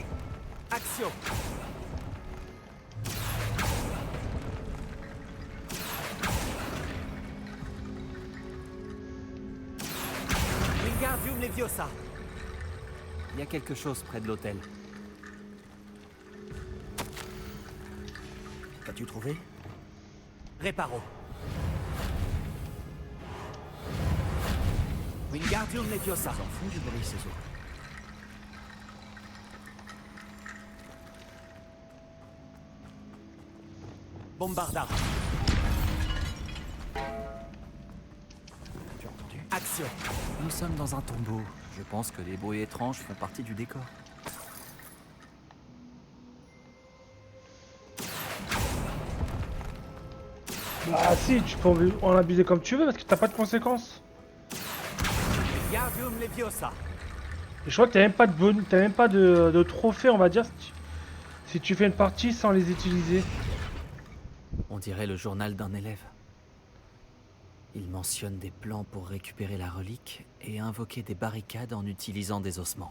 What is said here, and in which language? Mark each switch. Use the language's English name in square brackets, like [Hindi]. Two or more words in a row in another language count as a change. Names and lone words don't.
[French] Action! Wingardium Leviosa. Il y a quelque chose près de l'hôtel. Qu'as-tu trouvé? Réparo. Wingardium Leviosa. S'en fout du bruit, ces os. Bombarda. Tu as entendu? Action. Nous sommes dans un tombeau. Je pense que les bruits étranges font partie du décor. Bah si, tu peux en abuser comme tu veux parce que t'as pas de conséquences. Wingardium Leviosa. Et je crois que t'as même pas t'as même pas de trophée, on va dire, si tu fais une partie sans les utiliser. On dirait le journal d'un élève. Il mentionne des plans pour récupérer la relique et invoquer des barricades en utilisant des ossements.